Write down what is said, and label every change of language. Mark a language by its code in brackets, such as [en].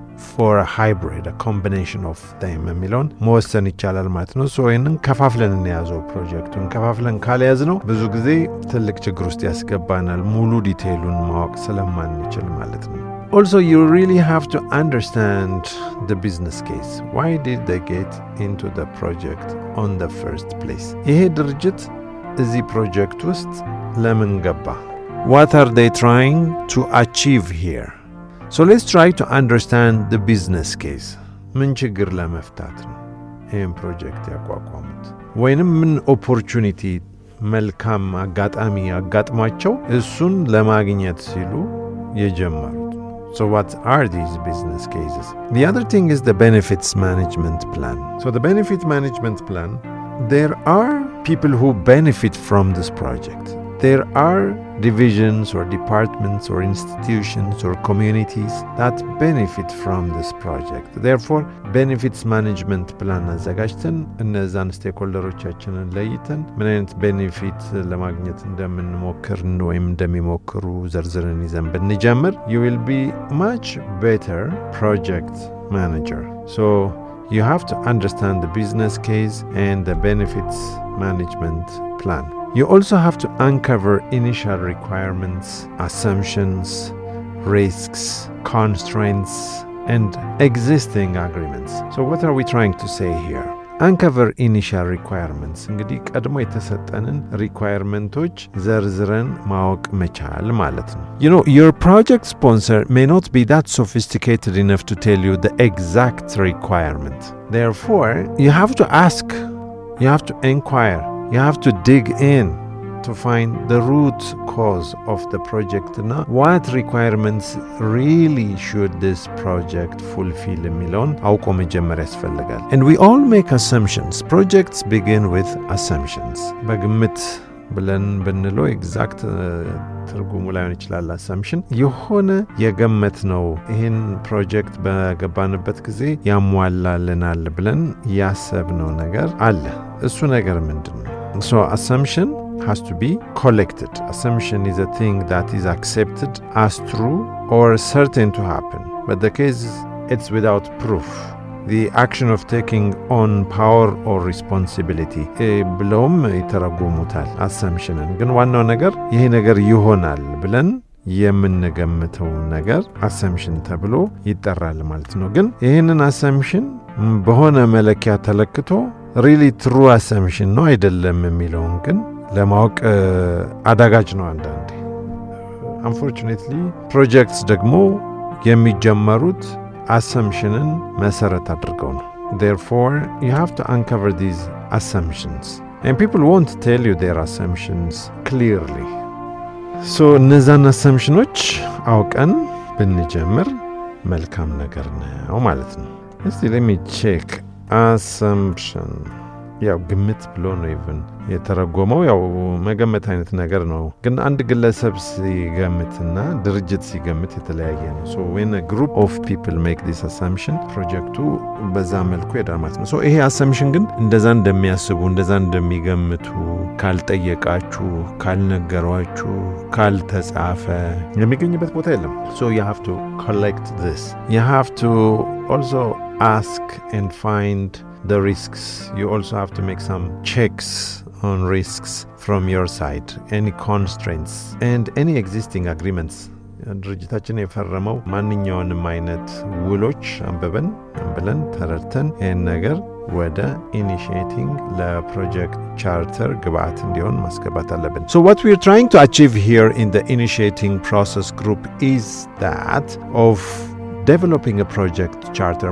[en] for a hybrid, a combination of them [am] የሚለውን መወሰን ይቻላል ማለት ነው። ሶ ይህንን ከፋፍለን እንያዘው። ፕሮጀክቱን ከፋፍለን ካልያዝ ነው ብዙ ጊዜ ትልቅ ችግር ውስጥ ያስገባናል፣ ሙሉ ዲቴይሉን ማወቅ ስለማንችል ማለት ነው። [en] Also, you really have to understand the business case. Why did they get into the project on the first place? [am] ይሄ ድርጅት እዚህ ፕሮጀክት ውስጥ ለምን ገባ? [en] What are they trying to achieve here? So let's try to understand the business case. [am] ምን ችግር ለመፍታት ነው ይህን ፕሮጀክት ያቋቋሙት? ወይንም ምን ኦፖርቹኒቲ መልካም አጋጣሚ አጋጥሟቸው እሱን ለማግኘት ሲሉ የጀመሩት? [en] So what are these business cases? The other thing is the benefits management plan. So the benefit management plan, there are people who benefit from this project. there are divisions or departments or institutions or communities that benefit from this project. [am] Therefore, benefits management plan አዘጋጅተን እነዛን ስቴክሆልደሮቻችንን ለይተን ምን አይነት ቤኔፊት ለማግኘት እንደምንሞክር ወይም እንደሚሞክሩ ዘርዝረን ይዘን ብንጀምር, [en] you will be much better project manager. So you have to understand the business case and the benefits management plan. You also have to uncover initial requirements, assumptions, risks, constraints, and existing agreements. So what are we trying to say here? Uncover initial requirements. [am] እንግዲህ ቀድሞ የተሰጠንን requiremenቶች ዘርዝረን ማወቅ መቻል ማለት ነው. [en] You know, your project sponsor may not be that sophisticated enough to tell you the exact requirement. Therefore, you have to ask, you have to inquire, you have to dig in to find the root cause of the project. Now, what requirements really should this project fulfill [am] የሚለውን አውቆ መጀመር ያስፈልጋል. [en] And we all make assumptions. Projects begin with assumptions. [am] በግምት ብለን ብንለው ኤግዛክት ትርጉሙ ላይሆን ይችላል። assumption የሆነ የገመት ነው ይህን ፕሮጀክት በገባንበት ጊዜ ያሟላልናል ብለን ያሰብነው ነገር አለ። እሱ ነገር ምንድን ነው? [en] So assumption has to be collected. Assumption is a thing that is accepted as true or certain to happen. But the case, it's without proof. The action of taking on power or responsibility. [am] ብለውም ይተረጉሙታል assumption-ን። ግን ዋናው ነገር ይሄ ነገር ይሆናል ብለን የምንገምተው ነገር assumption ተብሎ ይጠራል ማለት ነው። ግን ይህንን assumption በሆነ መለኪያ ተለክቶ [en] really true assumption [am] ነው አይደለም የሚለውን ግን ለማወቅ አዳጋጅ ነው አንዳንዴ። [en] Unfortunately, projects [am] ደግሞ የሚጀመሩት assumption-ን መሰረት አድርገው ነው። [en] Therefore, you have to uncover these assumptions. And people won't tell you their assumptions clearly. [am] So, እነዛን assumptions አውቀን ብንጀምር መልካም ነገር ነው ማለት ነው። እስቲ [en] let me check. [am] Assumption. ያው ግምት ብሎ ነው ኢቭን የተረጎመው። ያው መገመት አይነት ነገር ነው። ግን አንድ ግለሰብ ሲገምትና ድርጅት ሲገምት የተለያየ ነው። [en] So when a group of people make this assumption, [am] ፕሮጀክቱ በዛ መልኩ ይሄዳል ማለት ነው። So ይሄ assumption ግን እንደዛ እንደሚያስቡ እንደዛ እንደሚገምቱ ካልጠየቃችሁ፣ ካልነገሯችሁ፣ ካልተጻፈ የሚገኝበት ቦታ የለም። [en] So you have to collect this. You have to also ask and find the risks. You also have to make some checks on risks from your side, any constraints and any existing agreements. [am] ድርጅታችን የፈረመው ማንኛውንም አይነት ውሎች አንብበን ተረድተን ይህን ነገር ወደ ኢኒሺዬቲንግ ለፕሮጀክት ቻርተር ግብአት እንዲሆን ማስገባት አለብን። [en] So what we are trying to achieve here in the initiating process group is that of developing a project charter.